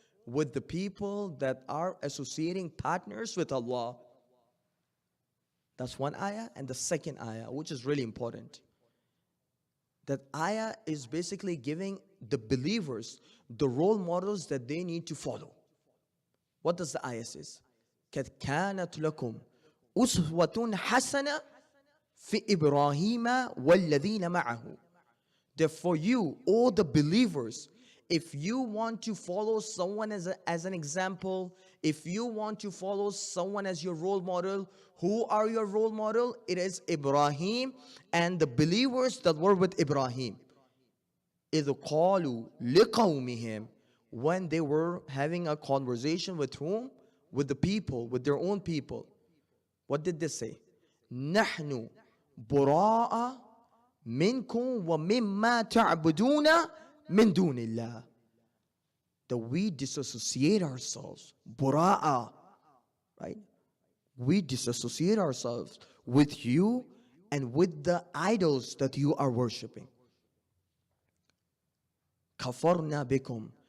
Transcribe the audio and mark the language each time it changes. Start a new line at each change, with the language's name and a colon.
English: With the people that are associating partners with Allah. That's one ayah. And the second ayah, which is really important. That ayah is basically giving the believers the role models that they need to follow. What does the ayah say?
Arabic: قَدْ كَانَتْ لَكُمْ أسوة حسنة في إبراهيم والذين معه.
English: Therefore you, all the believers, if you want to follow someone as an example, if you want to follow someone as your role model, who are your role model? It is Ibrahim and the believers that were with Ibrahim.
Arabic: إذ قالوا لقومهم,
English: when they were having a conversation with whom? With the people, with their own people. What did they say?
Arabic: نحن براء منكم ومما تعبدون من دون الله.
English: That we disassociate ourselves. براء, right? We disassociate ourselves with you and with the idols that you are worshipping.
Arabic: كفرنا بكم